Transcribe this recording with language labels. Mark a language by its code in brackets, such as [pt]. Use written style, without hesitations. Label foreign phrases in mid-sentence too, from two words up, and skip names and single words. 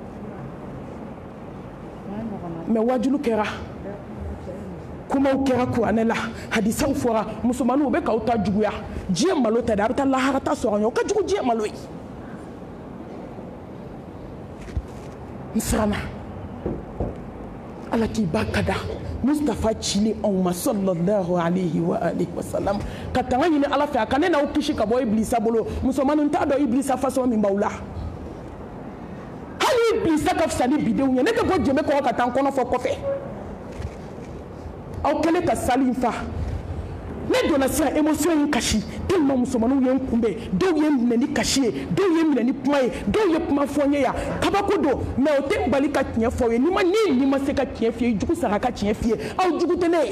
[bm] mais wajulu kɛra kumaw kɛra kuranɛ la hadisaw fɔra musomaninw u bɛ k'aw ta juguya diɲɛ malo tɛ dɛ a bɛ taa lahara ta sɔrɔ ɲɛ o ka jugu diɲɛ malo ye n siranna ala k'i ba ka da Mustafa cili anw ma [ar] صلى الله عليه وعلى آله وسلم [bm] ka tanga ɲini ala fɛ a ka ne n'aw kisi ka bɔ ibilisa bolo musomaninw t'a dɔn ibilisa façon min b'aw la hali ibilisa ka fisa ni bidenw ye ne tɛ bɔ jɛmɛ kɔrɔ ka taa n kɔnɔ fɔ kɔfɛ aw kɛlen ka sali in fa ne donna sisan émotion in kasi tellement musomaninw ye n kunbɛn dɔw ye n minɛ ni kasi ye dɔw ye n minɛ ni kuma ye dɔw ye kuma fɔ n ye yan kabako don mais o tɛ n bali ka tiɲɛ fɔ aw ye ni ma se ka tiɲɛ f'i ye jugu sara ka tiɲɛ f'i ye aw jugu tɛ ne ye